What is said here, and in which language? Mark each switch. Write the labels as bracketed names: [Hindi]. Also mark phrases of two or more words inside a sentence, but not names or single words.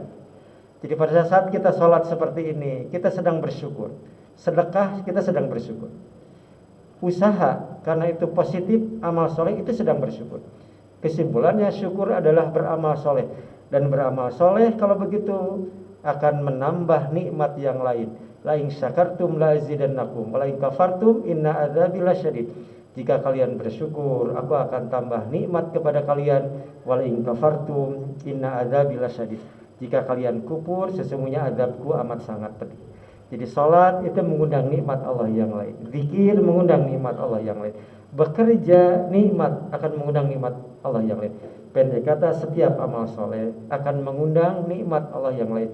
[Indonesian] Jadi pada saat kita sholat seperti ini, kita sedang bersyukur. Sedekah, kita sedang bersyukur. Usaha, karena itu positif, amal soleh, itu sedang bersyukur. Kesimpulannya, syukur adalah beramal soleh. Dan beramal soleh kalau begitu akan menambah nikmat yang lain. [Arabic] لئن شكرتم لأزيدنكم ولئن كفرتم إن عذابي لشديد. [Indonesian] Jika kalian bersyukur, aku akan tambah nikmat kepada kalian. [Arabic] ولئن كفرتم إن عذابي لشديد. [Indonesian] Jika kalian kufur, sesungguhnya azabku amat sangat pedih. Jadi salat itu mengundang nikmat Allah yang lain. Zikir mengundang nikmat Allah yang lain. Bekerja nikmat akan mengundang nikmat Allah yang lain. Pendek kata, setiap amal soleh akan mengundang nikmat Allah yang lain.